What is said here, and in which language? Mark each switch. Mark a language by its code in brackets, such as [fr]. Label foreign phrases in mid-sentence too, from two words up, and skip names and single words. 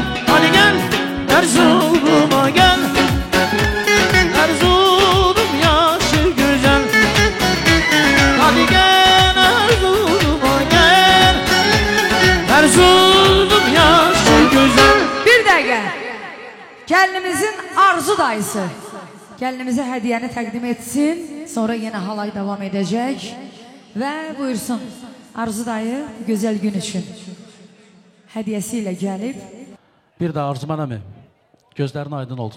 [tr] Hadi gel Erzurum'a gel. Erzurum yaşı güzel. Hadi gel Erzurum'a gel. Erzurum yaşı güzel. [az] Bir dəqiqə. Gəlinimizin Arzu dayısı gəlinimizə hədiyyəni təqdim etsin. Sonra yenə halay davam edəcək. Və buyursun Arzu dayı gözəl gün üçün hədiyyəsi ilə gəlib. Bir də Arzuman əmi, gözlərin aydın olsun.